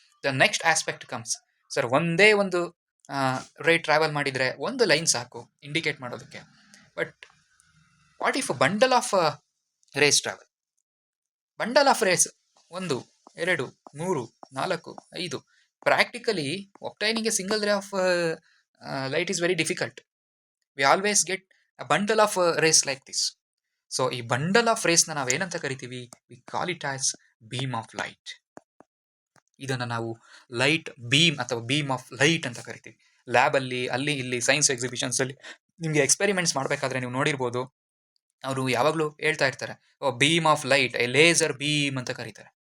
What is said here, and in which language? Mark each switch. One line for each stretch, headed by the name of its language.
English: the next aspect comes,
Kannada: sir ಒಂದೇ ಒಂದು ರೇ ಟ್ರಾವೆಲ್ ಮಾಡಿದರೆ ಒಂದು ಲೈನ್ ಸಾಕು ಇಂಡಿಕೇಟ್ ಮಾಡೋದಕ್ಕೆ.
English: But what if bundle of rays travel, bundle of rays 1, 2, 3, 4, 5, practically obtaining a single ray of light is very difficult. We always get a bundle of rays like this.
Kannada: So ಈ bundle of ರೇಸ್ನ ನಾವೇನಂತ ಕರಿತೀವಿ,
English: We call it as beam of light.
Kannada: ಇದನ್ನು ನಾವು light beam ಅಥವಾ beam of light ಅಂತ ಕರಿತೀವಿ. ಲ್ಯಾಬಲ್ಲಿ ಅಲ್ಲಿ ಇಲ್ಲಿ ಸೈನ್ಸ್ ಎಕ್ಸಿಬಿಷನ್ಸಲ್ಲಿ ನಿಮಗೆ ಎಕ್ಸ್ಪೆರಿಮೆಂಟ್ಸ್ ಮಾಡಬೇಕಾದ್ರೆ ನೀವು ನೋಡಿರ್ಬೋದು, ಅವರು ಯಾವಾಗಲೂ ಹೇಳ್ತಾ ಇರ್ತಾರೆ beam of light, A laser beam ಅಂತ ಕರೀತಾರೆ.